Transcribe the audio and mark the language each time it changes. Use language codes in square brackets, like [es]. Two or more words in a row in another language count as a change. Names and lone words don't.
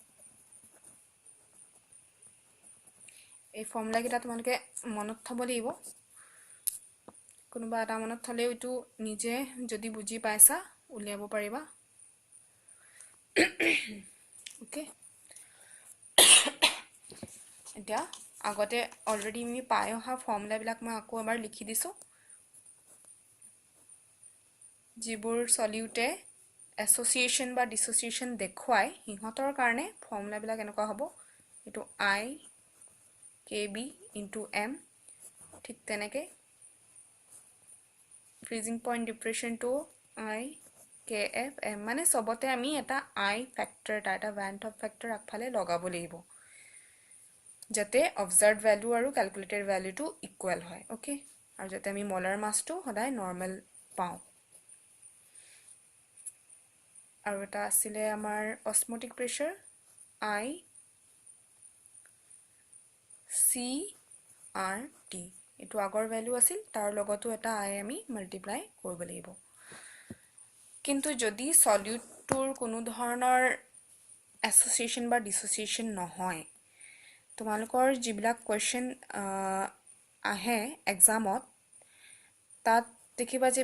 [as] এই ফৰ্মুলা কিটা তোমালোকে মনত থব লাগিব কোনোবা এটা মনত থলেও এটো নিজে যদি বুজি পাইছা উলিয়াব পাৰিবা ওকে এতিয়া আগতে অলৰেডি আমি পাই অহা ফৰ্মুলা বিলাক মই আকৌ এবাৰ লিখি দিছো যিবোৰ সলিউটে এসোসিয়েশন বা ডিসোসিয়েশন দেখুৱাই হিহঁতৰ কাৰণে ফৰ্মুলা বিলাক এনেকুৱা হ'ব এটো I KB * M ঠিক তেনেকে [en] freezing point depression to I KF M [as] মানে সবতে আমি এটা I factor এটা Van't Hoff factor আগফালে লগাব লাগিব যাতে [en] observed value [as] আৰু [en] calculated value [as] টো equal হয় ওকে আৰু যাতে আমি [en] molar mass [as] টো সদায় normal পাও আৰু এটা আছিলে আমাৰ [en] osmotic pressure [as] I CRT এটো আগৰ ভ্যালু আছিল তাৰ লগতো এটা I আমি মাল্টিপ্লাই কৰিব লাগিব কিন্তু যদি সলিউটৰ কোনো ধৰণৰ এসোসিয়েশন বা ডিসোসিয়েশন নহয় তোমালোকৰ যিবিলাক কোৱেশ্চন আহে এক্সামত তাত দেখিবা যে